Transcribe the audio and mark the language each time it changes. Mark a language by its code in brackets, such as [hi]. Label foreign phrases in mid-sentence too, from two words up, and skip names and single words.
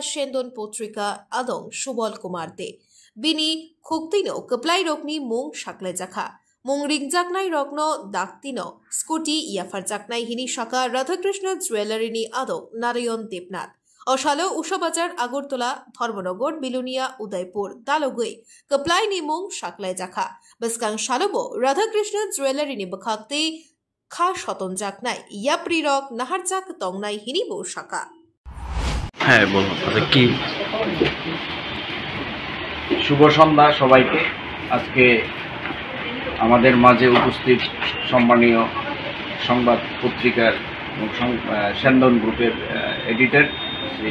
[trp] Shendon Potrika Adong Shubal Kumar De Bini Khuktino Kaplai Rokni Mung Shaklai Jakha Mung Ringjaknai Rokno Daktino Scooty Yafar Jaknai Hini Shaka Radhakrishna Jewelry Ni Adong Narayan Debnath Oshalo Ushabazar Agortola Dhormনগর Bilunia Udaipur Dalogui Kaplaini Mung Shaklai Jakha Beskang Shalobo Radhakrishna Jewelry Ni Bakhakte Kha Shoton Jaknai Yapri Rok Naharjak Tongnai Hinibo Shaka [bn] হ্যাঁ বলুন তাহলে কি শুভ সন্ধ্যা সবাইকে আজকে আমাদের মাঝে উপস্থিত সম্মানীয় সংবাদ পত্রিকার সেন্দন গ্রুপের এডিটর শ্রী